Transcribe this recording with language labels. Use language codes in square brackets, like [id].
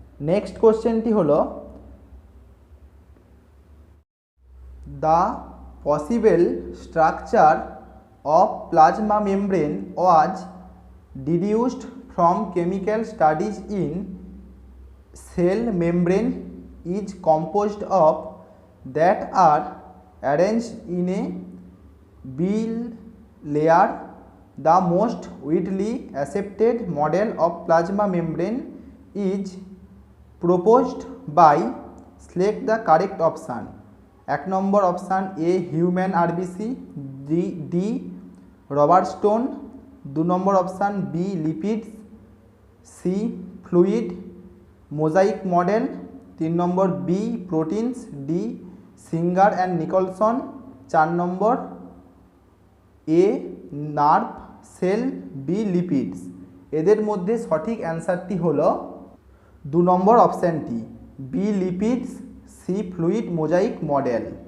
[en] next কোশ্চেনটি [bn] হলো [en] The possible structure of plasma membrane was deduced from chemical studies in cell membrane is composed of that are arranged in a bill layer. The most widely accepted model of plasma membrane is proposed by select the correct option. [bn] 1 number option [en] A human RBC, D Robertson। [bn] 2 number option [en] B lipids, C fluid mosaic model। [bn] 3 number [en] B proteins, D Singer and Nicholson. [bn] 4 number [en] A nerve cell, B lipids. [bn] এদের মধ্যে সঠিক অ্যান্সারটি হলো 2 নম্বর অপশানটি B lipids, C fluid mosaic model.